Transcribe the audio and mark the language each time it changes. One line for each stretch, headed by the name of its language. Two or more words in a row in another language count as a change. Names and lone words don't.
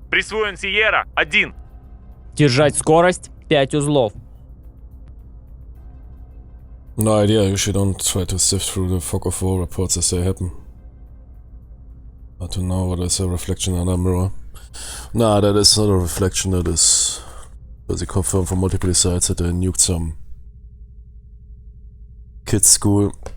Russian: Присвоен Сиера 1. Держать скорость 5 узлов.
English: No idea, usually don't try to sift through the fog of war reports as they happen. Not to know what is a reflection on a mirror. Nah, that is not a reflection, that is... They confirm from multiple sides that they nuked some kids' school.